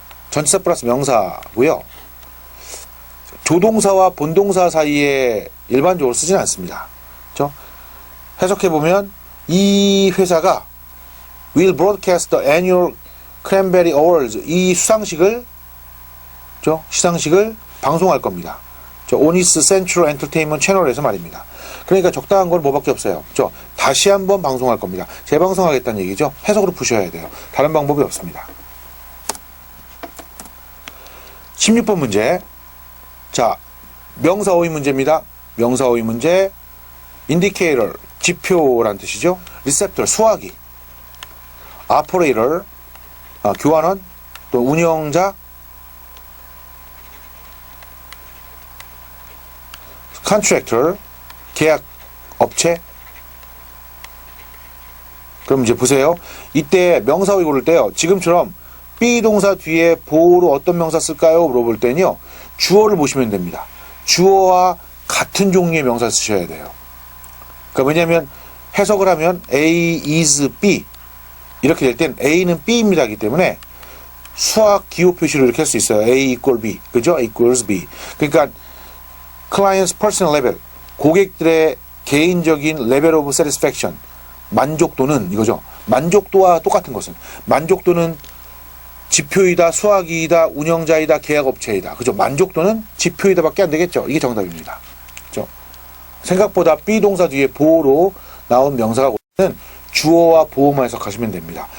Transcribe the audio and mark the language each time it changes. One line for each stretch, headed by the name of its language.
Korean: 전치사 플러스 명사고요. 조동사와 본동사 사이에 일반적으로 쓰지는 않습니다. 그렇죠?
English: 해석해보면
Korean: 이 회사가
English: will broadcast the annual Cranberry Awards,
Korean: 이 수상식을, 그렇죠? 시상식을 방송할 겁니다.
English: on its Central Entertainment
Korean: 채널에서 말입니다. 그러니까 적당한 건 뭐밖에 없어요. 그렇죠? 다시 한번 방송할 겁니다. 재방송하겠다는 얘기죠. 해석으로 푸셔야 돼요. 다른 방법이 없습니다. 16번 문제. 자, 명사어휘 문제입니다. 명사어휘 문제. indicator, 지표란 뜻이죠. receptor, 수화기. operator, 교환원, 또 운영자. contractor, 계약 업체. 그럼 이제 보세요. 이때 명사어휘 고를 때요. 지금처럼 be 동사 뒤에 보호로 어떤 명사 쓸까요? 물어볼 때는요. 주어를 보시면 됩니다. 주어와 같은 종류의 명사 쓰셔야 돼요. 그러니까 왜냐하면 해석을 하면 A is B 이렇게 될 땐 A는 B입니다. 하기 때문에 수학 기호 표시를 이렇게 할 수 있어요.
English: A equal B.
Korean: 그죠?
English: A equals B.
Korean: 그러니까
English: client's personal level,
Korean: 고객들의 개인적인
English: level of satisfaction,
Korean: 만족도는 이거죠. 만족도와 똑같은 것은 만족도는 지표이다, 수학이다, 운영자이다, 계약업체이다. 그죠? 만족도는 지표이다밖에 안 되겠죠. 이게 정답입니다. 그죠? 생각보다 be 동사 뒤에 보호로 나온 명사가 오면 주어와 보호만 해석하시면 됩니다.